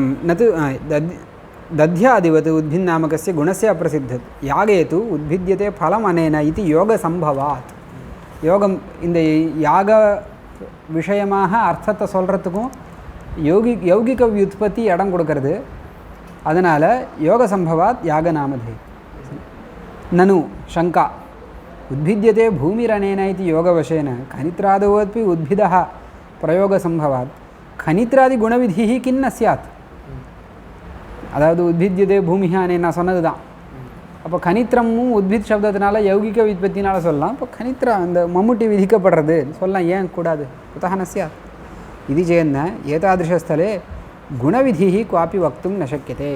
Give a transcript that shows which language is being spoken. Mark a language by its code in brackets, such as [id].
[sa] நது दध्यादिवत् उद्भिन्नामकस्य गुणस्य अप्रसिद्धत् यागे तु उद्भिद्यते फलम् अनेन इति योगसम्भवात्. [ta] யோகம் இந்த யாக விஷயமாக அர்த்தத்தை சொல்கிறதுக்கும் யௌகிக வியுத்பத்தி இடம் கொடுக்கறது. அதனால் [sa] யோக சம்பவாத் யாக நாமதே. நனு शङ्का उद्भिद्यते भूमिरनेन इति योगवशेन खनित्रादवोऽपि उद्भिदः प्रयोगसम्भवात् खनित्रादिगुणविधिः किन्न स्यात्. [ta] அதாவது [sa] உத்பித்யதே பூமிஹி அனேன் [ta] நான் சொன்னது தான். அப்போ கனித்திரமும் உத்பித் சப்தத்தினால யௌகிக வித்பத்தினால சொல்லலாம். இப்போ கனித்ரா அந்த மம்முட்டி விதிக்கப்படுறது சொல்லலாம், ஏன் கூடாது? [sa] குதஹ ந ஸ்யாத் இது சேன்ன ஏதாதிருஷஸ்தலே குணவிதி குவாப்பி வக்தும் ந சக்கியதே.